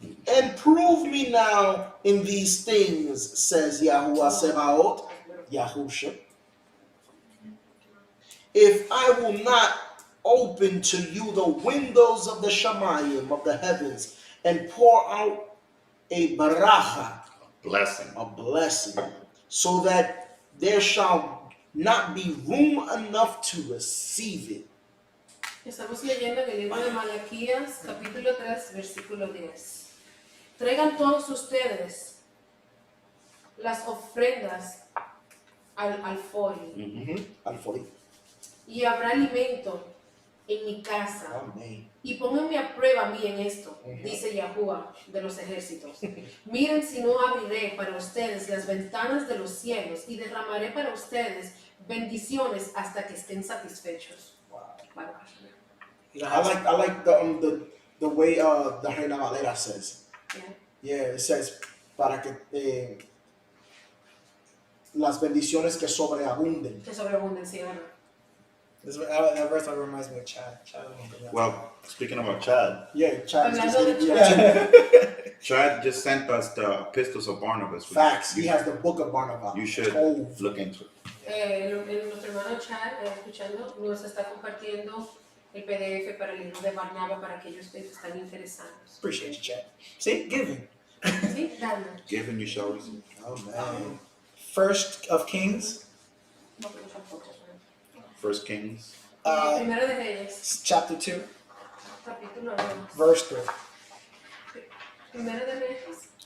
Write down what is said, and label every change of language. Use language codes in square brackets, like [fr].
[en] And prove me now in these things, says Yahuwah Sebaot, Yahusha, if I will not open to you the windows of the Shamayim, of the heavens, and pour out a baracha, Blessing. a blessing, so that there shall not be room enough to receive it. [es] Estamos leyendo en el libro de Malaquías, capítulo 3, versículo 10. Traigan todos ustedes las ofrendas al alfolí, Al-Fori. y habrá alimento en mi casa. [en] Amen. [es] Y pónganme a prueba a mí en esto, dice Yahuwah de los ejércitos. Miren si no abriré para ustedes las ventanas de los cielos y derramaré para ustedes bendiciones hasta que estén satisfechos. [en] Wow. I like the way the Reina Valera says. Yeah. Yeah, it says [es] para que las bendiciones que sobreabunden. Que sobreabunden, sí, ¿verdad? [en] That verse reminds me of Chad. Well, speaking about Chad, Yeah, Chad. [es] Hablando de [en] Yeah. Chad just sent us the epistles of Barnabas. which Facts. You, He has the book of Barnabas. you should Oh, look into it. [es] Nuestro hermano Chad, escuchando, nos está compartiendo el PDF para el libro de Barnabas para aquellos que están interesados. [en] Appreciate you, Chad. See, giving. [es] ¿Sí? Dale. [en] Give and you shall receive. oh man. First of Kings, [es] No, pero tampoco, ¿no? [en] First Kings. [es] Primero de Reyes, [en] chapter 2, [es] capítulo 2. [en] verse 3. [es] Primero de Reyes,